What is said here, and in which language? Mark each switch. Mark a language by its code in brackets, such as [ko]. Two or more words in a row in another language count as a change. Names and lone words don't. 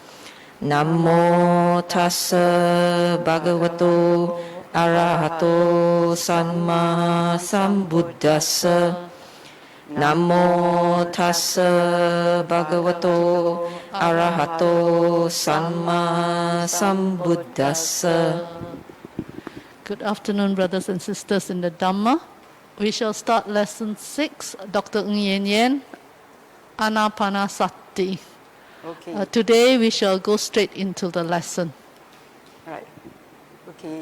[pi] Namo tassa bhagavato arahato samma sambuddhassa. Namo tassa bhagavato arahato samma sambuddhassa. [en] Good afternoon, brothers and sisters in the Dhamma. We shall start lesson 6, Dr. Ng Yuen Yen, Ānāpānasati. Okay. Today we shall go straight into the lesson. Right. Okay.